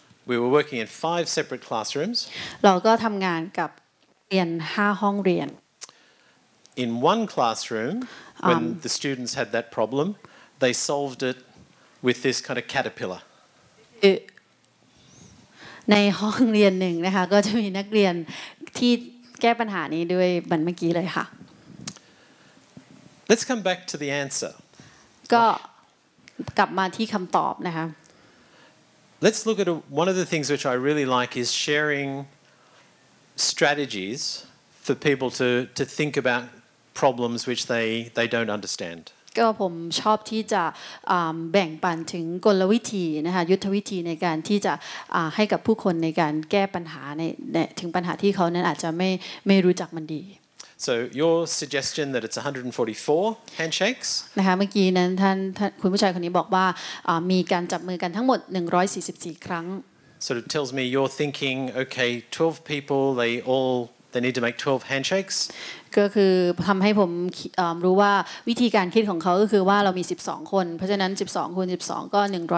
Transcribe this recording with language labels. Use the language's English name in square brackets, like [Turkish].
[English] We were working in 5 separate classrooms [Thai] เราก็ทำงานกับเรียน5ห้องเรียน [English] In one classroom when the students had that problem they solved it with this kind of caterpillar [Thai] ในห้องเรียนหนึ่งนะคะก็จะมีนักเรียนที่แก้ปัญหานี้ด้วยบันเมื่อกี้เลยค่ะ [English] Let's come back to the answer [Thai] ก็กลับมาที่คำตอบนะคะ [English] Let's look at one of the things which I really like is sharing strategies for people to think about problems which they don't understand [Thai] ก็ผมชอบที่จะแบ่งปันถึงกลวิธีนะคะยุทธวิธีในการที่จะให้กับผู้คนในการแก้ปัญหาในถึงปัญหาที่เขานั้นอาจจะไม่รู้จักมันดี [English] So your suggestion that it's 144 handshakes [Thai] นะคะเมื่อกี้นั้นท่านคุณผู้ชายคนนี้บอกว่ามีการจับมือกันทั้งหมด144ครั้ง [English] Sort of tells me you're thinking okay 12 people they need to make 12 handshakes [Thai] ก็คือทำให้ผมรู้ว่าวิธีการคิดของเขาก็คือว่าเรามี12คนเพราะฉะนั้น12คูณ12ก็144